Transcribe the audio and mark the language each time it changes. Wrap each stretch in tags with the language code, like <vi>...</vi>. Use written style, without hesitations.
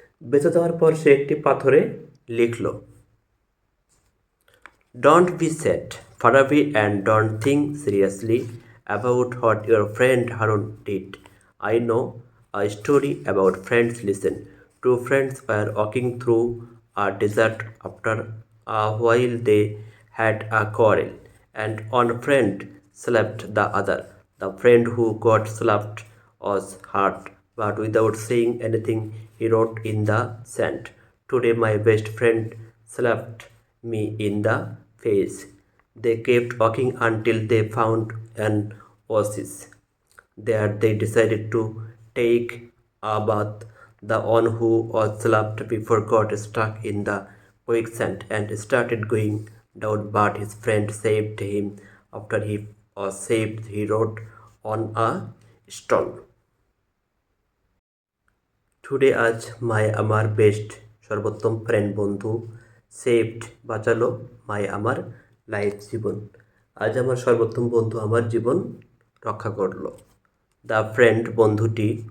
<bn>বেঁচে যাওয়ার পর সে একটি পাথরে লিখল</bn> <en>Don't be sad Farabi and don't think seriously about what your friend Harun did. I know a story about friends. Listen. Two friends were walking through a desert. After a while, they had a quarrel, and one friend slapped the other. The friend who got slapped was hurt, but without saying anything, he wrote in the sand, today my best friend slapped me in the face. They kept walking until they found an oasis. There they decided to take a bath. The one who was slapped before got stuck in the quicksand and started going down, but his friend saved him. After he was saved, he wrote on a stone, today আজ my আমার best সর্বোত্তম friend বন্ধু saved বাঁচালো my আমার life জীবন।</en> <bn>আজ আমার সর্বোত্তম বন্ধু আমার জীবন রক্ষা করলো।</bn> <en>the friend</en> <bn>বন্ধুটি</bn>